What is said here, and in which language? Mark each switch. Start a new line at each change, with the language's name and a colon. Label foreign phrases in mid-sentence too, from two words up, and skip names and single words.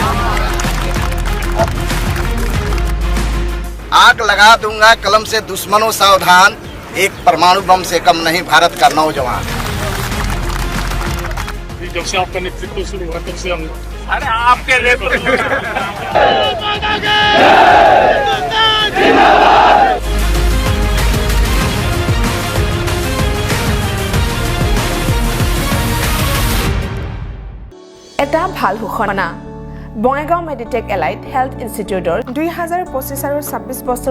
Hindi: आग लगा दूंगा कलम से दुश्मनों सावधान, एक परमाणु बम से कम नहीं भारत का नौजवान। अभी जब से आपका नेतृत्व शुरू हुआ तब से हम अरे आपके नेतृत्व
Assamese: এটা ভাল ঘোষণা বঙাইগাঁও মেডিটেক এলাইট হেল্থ ইনষ্টিটিউটৰ 2025 আৰু 26 বছৰৰ